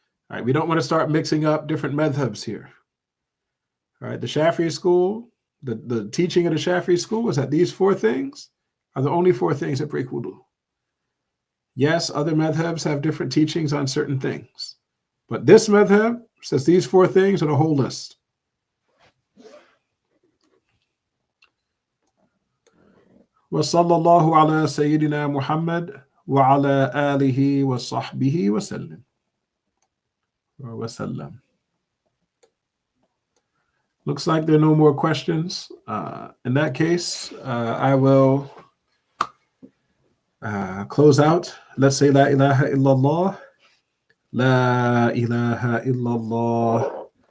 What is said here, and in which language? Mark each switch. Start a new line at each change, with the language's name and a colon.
English: All right, we don't want to start mixing up different madhabs here. All right, the Shafi'i school, the teaching of the Shafi'i school is that these 4 things are the only 4 things that break wudu. Yes, other madhabs have different teachings on certain things, but this madhab says these 4 things are the whole list.
Arabic: وصلى الله على سيدنا محمد وعلى آله وصحبه وسلم.
English: Looks like there are no more questions. In that case, I will close out. Let's say La ilaha illallah. La ilaha illallah.